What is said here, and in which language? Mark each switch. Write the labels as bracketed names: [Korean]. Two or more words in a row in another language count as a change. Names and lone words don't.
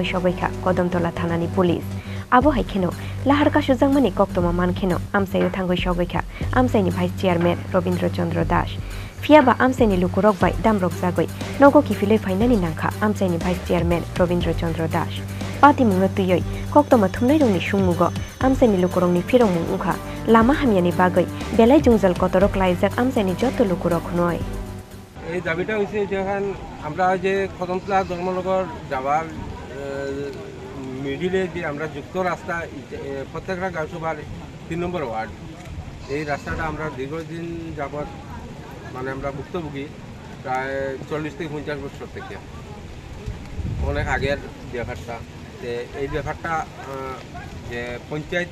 [Kok Borok] sogoikha Kodamtala thanani police abo haikeno lahar kasujangmani koktoma mankheno amsayo thangoi sogoikha amsaini [English] vice chairman [Kok Borok] Robindra Chandra Das Fiaba amsaini lukurok bai damrok jagoi nogo kifiloi fainani nangkha amsaini [English] vice chairman [Kok Borok] Robindra Chandra Das Pati mungno tuyoi koktoma thumnai rongni sungmugo amsaini lukurokni firongmung ungkha lama hamyani bagoi belai jungjal kotorok laijak amsaini joto lukurok hnoi [Bangla] এই দাবিটা হচ্ছে যখন আমরা যে কদমতলা ধর্মনগর যাওয়ার মিডিলে যে আমরা যুক্ত রাস্তা প্রত্যেকটা গাঁওসভার ৩ নম্বর ওয়ার্ড এই রাস্তাটা আমরা দীর্ঘদিন যাবৎ মানে আমরা ভুক্তভোগী প্রায় ৪০ থেকে ৫০ বছর থেকে অনেক আগের ব্যাপারটা এই ব্যাপারটা যে পঞ্চায়েত